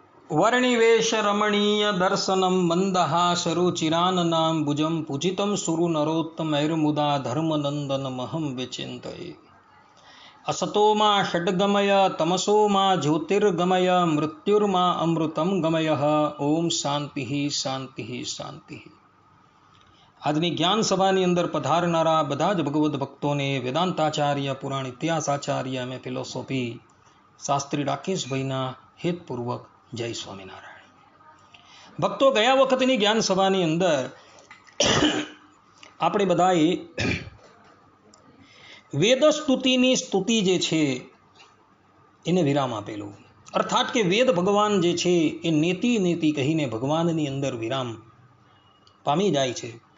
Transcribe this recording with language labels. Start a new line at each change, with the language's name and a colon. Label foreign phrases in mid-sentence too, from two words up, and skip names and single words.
Sanskrit: वर्णिवेश रमणीय दर्शनम मंदहासरुचिराननां भुजं पूजितं सुरु नरोत्तमैर्मुदा धर्मनंदन महं विचिन्तये। असतो मा षड्गमय तमसो मा ज्योतिर्गमय मृत्युर्मा अमृतं गमय। ओम शांति शांति शांति।
Gujarati: આજની જ્ઞાન સભાની અંદર પધારનારા બધા જ ભગવદ્ ભક્તોને વેદાંતાચાર્ય પુરાણ ઇતિહાસાચાર્ય અને ફિલોસોફી શાસ્ત્રી રાકેશભાઈના હેતપૂર્વક જય સ્વામિનારાયણ। ભક્તો, ગયા વખતની જ્ઞાન સભાની અંદર આપણે બધાએ વેદ સ્તુતિની સ્તુતિ જે છે એને વિરામ આપેલો, અર્થાત કે વેદ ભગવાન જે છે એ
Sanskrit: नेति नेति
Gujarati: કહીને ભગવાનની અંદર વિરામ પામી જાય છે।